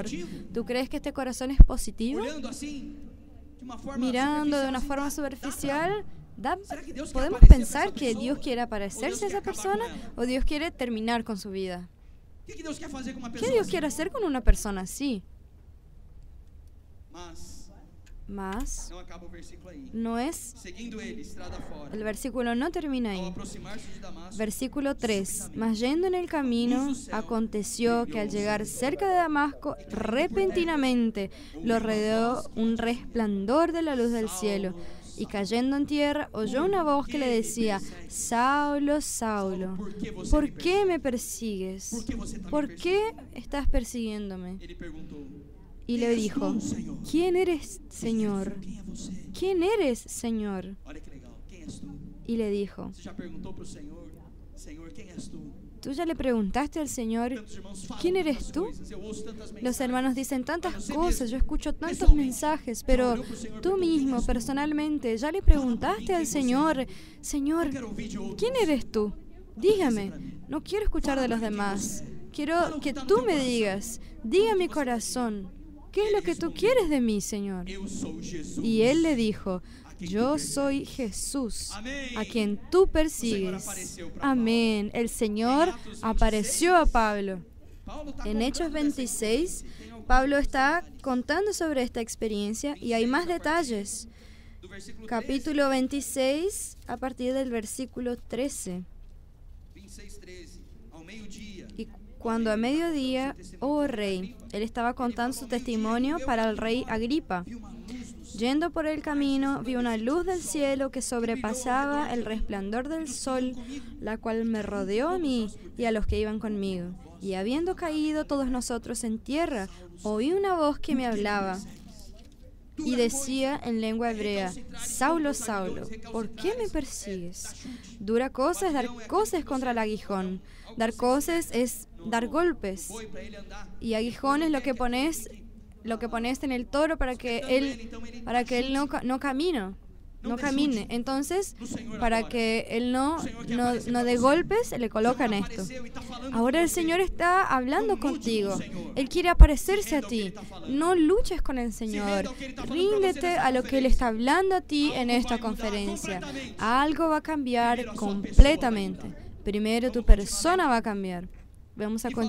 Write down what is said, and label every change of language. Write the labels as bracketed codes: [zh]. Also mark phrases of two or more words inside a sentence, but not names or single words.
[es] ¿Tú crees que este corazón es positivo? Mirando de una forma superficial, ¿podemos pensar que Dios quiere aparecerse a esa persona o Dios quiere terminar con su vida? ¿Qué Dios quiere hacer con una persona así? [pt] Mas Não acaba o versículo aí. [es] no es, [pt] Seguindo ele, estrada fora. [es] el versículo no termina [pt] Ao [es] ahí. [pt] aproximar-se de Damasco, [es] Versículo 3. Mas yendo en el camino, aconteció que al llegar cerca de Damasco, repentinamente lo rodeó un resplandor de la luz del cielo. Y cayendo en tierra, oyó una voz que le decía, Saulo, Saulo, ¿por qué me persigues? ¿Por qué estás persiguiéndome? [pt] ele perguntou: [es] Y le dijo, ¿quién eres, Señor? [pt] Quem é você? [es] ¿Quién eres, Señor? [pt] Olha que legal. Quem és tu? [es] Y le dijo, [pt] Você já perguntou para o Senhor: Senhor, quem és tu? [es] ¿tú ya le preguntaste al Señor, [pt] Tantos irmãos falam [es] ¿quién eres [pt] tantas [es] tú? [pt] coisas, eu ouço tantas [es] Los [pt] mensagens. [es] hermanos dicen tantas cosas, yo escucho tantos mensajes, pero tú mismo, personalmente, ¿ya le preguntaste al Señor, Señor, [pt] Quero ouvir de outros. [es] ¿quién eres tú? Dígame, no quiero escuchar de los demás, quiero que tú me digas, diga mi corazón, ¿qué es lo que tú quieres de mí, Señor? [pt] Eu sou Jesus. [es] Y él le dijo, yo soy Jesús, a quien tú persigues. Amén. El Señor apareció a Pablo. [pt] Paulo está [es] En Hechos 26, Pablo está contando sobre esta experiencia y hay más detalles. [pt] do versículo [es] Capítulo 26, a partir del versículo 13. 26:13. [pt] Ao meio-dia, [es] Y cuando a mediodía, oh rey, él estaba contando su testimonio para el rey Agripa. [pt] viu uma luz no céu. [es] Yendo por el camino, vi una luz del cielo que sobrepasaba el resplandor del sol, la cual me rodeó a mí y a los que iban conmigo. Y habiendo caído todos nosotros en tierra, oí una voz que me hablaba y decía en lengua hebrea, Saulo, Saulo, ¿por qué me persigues? Dura cosa es dar coces contra el aguijón. Dar coces es dar golpes. [pt] Foi para ele andar. [es] Y aguijón es lo que pones en el toro para que él no camine. Entonces, para que él no dé golpes, le colocan esto. [pt] Apareceu e está falando. [es] Ahora el Señor está hablando contigo. Él quiere aparecerse a ti. No luches con el Señor. Ríndete a lo que Él está hablando a ti en esta conferencia. Algo va a cambiar completamente. Primero tu persona va a cambiar. Vamos a continuar leyendo.